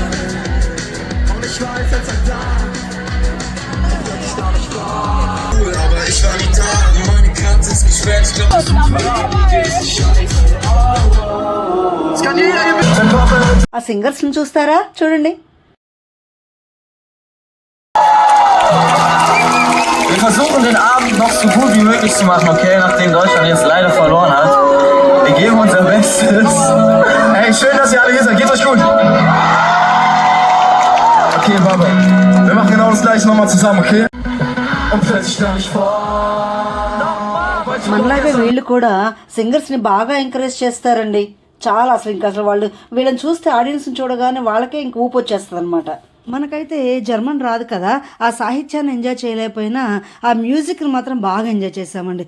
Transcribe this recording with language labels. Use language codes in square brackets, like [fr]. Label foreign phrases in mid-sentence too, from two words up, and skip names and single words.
[te] ఆ సింగర్స్ ని చూస్తారా? చూడండి. [de] Wir versuchen den Abend noch so gut wie möglich zu machen, okay? Nachdem Deutschland jetzt leider verloren hat. Wir geben unser Bestes. Hey, schön, dass ihr alle hier seid. Geht's euch gut? Okay, Baba. Wir machen genau das gleiche nochmal zusammen, okay? Und plötzlich stand ich vor. [te] మనలాగే వీళ్ళు కూడా సింగర్స్ని బాగా ఎంకరేజ్ చేస్తారండి. చాలా అసలు వాళ్ళు వీళ్ళని చూస్తే, ఆడియన్స్ని చూడగానే వాళ్ళకే ఇంక ఊపు వచ్చేస్తుంది అనమాట. మనకైతే జర్మన్ రాదు కదా, ఆ సాహిత్యాన్ని ఎంజాయ్ చేయలేకపోయినా ఆ మ్యూజిక్ని మాత్రం బాగా ఎంజాయ్ చేసామండి.